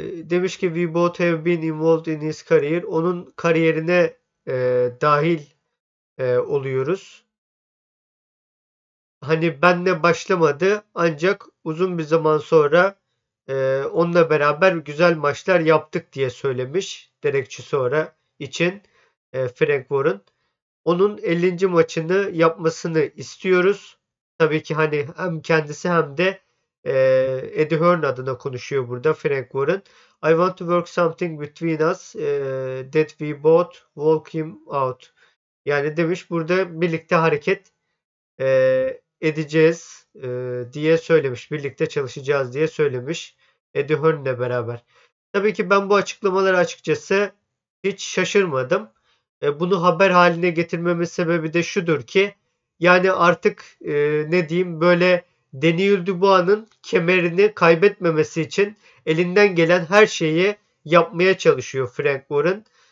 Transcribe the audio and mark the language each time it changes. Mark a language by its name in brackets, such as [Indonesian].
[Turkish] Demiş ki [English] we both have been involved in his career. [Turkish] Onun kariyerine dahil oluyoruz. Hani benle başlamadı ancak uzun bir zaman sonra onunla beraber güzel maçlar yaptık diye söylemiş Derek Chisora için Frank Warren. Onun 50. maçını yapmasını istiyoruz. Tabii ki hani hem kendisi hem de Eddie Hearn adına konuşuyor burada Frank Warren. [English] I want to work something between us that we both walk him out. [Turkish] Yani demiş burada birlikte hareket edeceğiz diye söylemiş. Birlikte çalışacağız diye söylemiş Eddie Hearn'le beraber. Tabii ki ben bu açıklamaları açıkçası hiç şaşırmadım. Bunu haber haline getirmemin sebebi de şudur ki yani artık ne diyeyim böyle Daniel Dubois'ın kemerini kaybetmemesi için elinden gelen her şeyi yapmaya çalışıyor Frank Warren.